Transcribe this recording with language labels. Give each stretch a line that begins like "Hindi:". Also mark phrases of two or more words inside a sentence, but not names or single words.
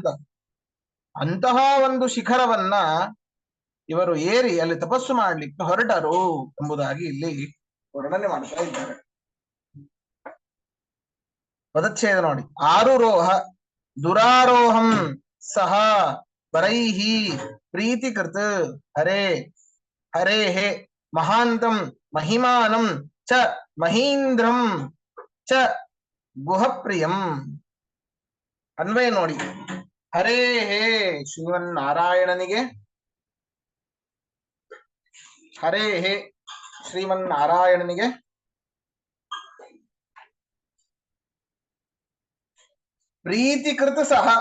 Kannada: ಅಂತಹ ಒಂದು ಶಿಖರವನ್ನ ಇವರು ಏರಿ ಅಲ್ಲಿ ತಪಸ್ಸು ಮಾಡ್ಲಿಕ್ಕೆ ಹೊರಟರು ಎಂಬುದಾಗಿ ಇಲ್ಲಿ ವರ್ಣನೆ ಮಾಡ್ತಾ ಇದ್ದಾರೆ. ಪದಚ್ಛೇದ ನೋಡಿ.
Sanskrit: ಆರುರೋಹ ದುರಾರೋಹಂ ಸಹ ಪರೈಹಿ ಪ್ರೀತಿಕೃತ್ ಹರೇ ಹರೇಹೇ ಮಹಾಂತಂ ಮಹಿಮಾನಂ ಚ ಮಹೀಂದ್ರಂ ಚ ಗುಹಪ್ರಿಯಂ.
Kannada: ಅನ್ವಯ ನೋಡಿ. ಹರೇ ಹೇ ಶ್ರೀಮನ್ನಾರಾಯಣನಿಗೆ, ಹರೇ ಹೇ ಶ್ರೀಮನ್ನಾರಾಯಣನಿಗೆ ಪ್ರೀತಿಕೃತ ಸಹ,